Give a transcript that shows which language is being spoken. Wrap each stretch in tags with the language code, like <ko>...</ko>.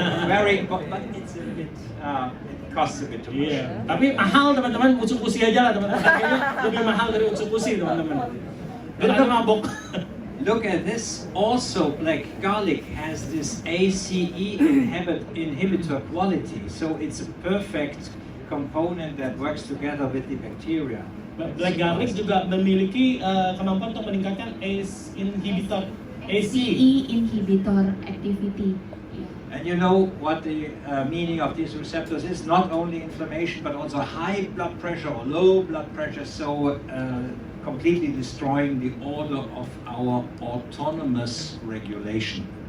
<en>Very important, but it's a bit, it costs a bit too much.</en> <id>Iya, tapi mahal teman-teman. Utsukushii aja lah teman-teman. Harganya lebih mahal dari Utsukushii teman-teman. Biar Anda mabok.</id> <en>Look at this. Also, black garlic has this ACE inhibitor quality, so it's a perfect component that works together with the bacteria.</en> <id>Black garlic juga memiliki kemampuan untuk meningkatkan ACE inhibitor.</id> <en>ACE inhibitor activity. And you know what the meaning of these receptors is? Not only inflammation, but also high blood pressure or low blood pressure, so completely destroying the order of our autonomous regulation.</en>